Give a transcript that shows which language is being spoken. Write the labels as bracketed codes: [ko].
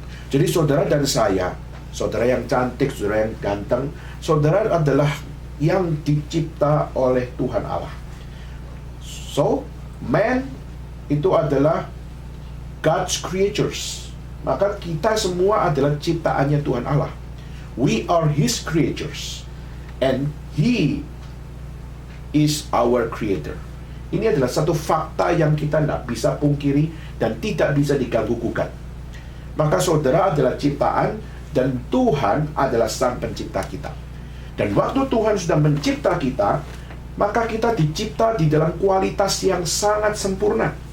[id] Jadi saudara dan saya, saudara yang cantik, saudara yang ganteng, saudara adalah yang dicipta oleh Tuhan Allah. [en] So, man itu adalah God's creatures. [id] Maka kita semua adalah ciptaannya Tuhan Allah. [en] We are His creatures, and He is our creator. [id] Ini adalah satu fakta yang kita tidak bisa pungkiri dan tidak bisa diganggu-gugat. Maka saudara adalah ciptaan, dan Tuhan adalah sang pencipta kita. Dan waktu Tuhan sudah mencipta kita, maka kita dicipta di dalam kualitas yang sangat sempurna.